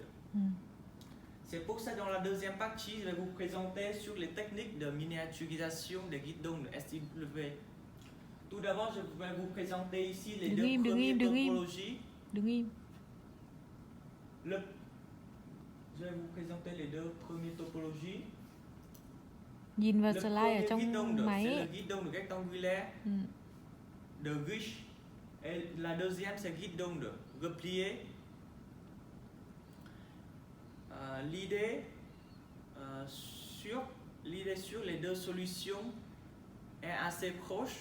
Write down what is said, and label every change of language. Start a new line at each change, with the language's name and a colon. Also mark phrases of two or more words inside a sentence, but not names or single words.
French: C'est pour ça que dans la deuxième partie, je vais vous présenter sur les techniques de miniaturisation des guides d'onde SIW. Tout d'abord, je vais vous présenter ici les deux premières topologies. Je vais vous présenter les deux premières topologies.
Vietnamese: Nhìn vào slide ở trong máy
French: c'est le guide d'onde rectangulaire de Rich. Et la deuxième, c'est guide d'onde replié. L'idée l'idée sur les deux solutions est assez proche.